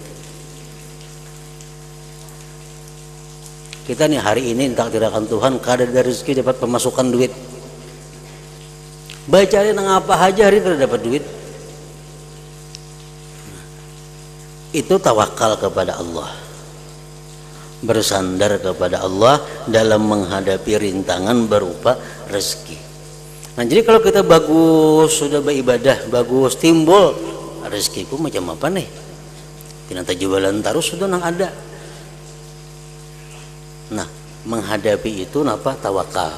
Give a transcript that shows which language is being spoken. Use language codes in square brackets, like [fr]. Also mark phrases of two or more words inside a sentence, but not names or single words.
[bjn] Kita nih hari ini takdirkan Tuhan kada ada rezeki dapat pemasukan duit. Bacari nang apa aja hari kada dapat duit. [id] Itu tawakal kepada Allah. Bersandar kepada Allah dalam menghadapi rintangan berupa rezeki. Nah, jadi kalau kita bagus sudah beribadah, bagus timbul rezekiku macam apa nih? [bjn] Kita jualan terus sudah nang ada. Nah, menghadapi itu napa tawakal.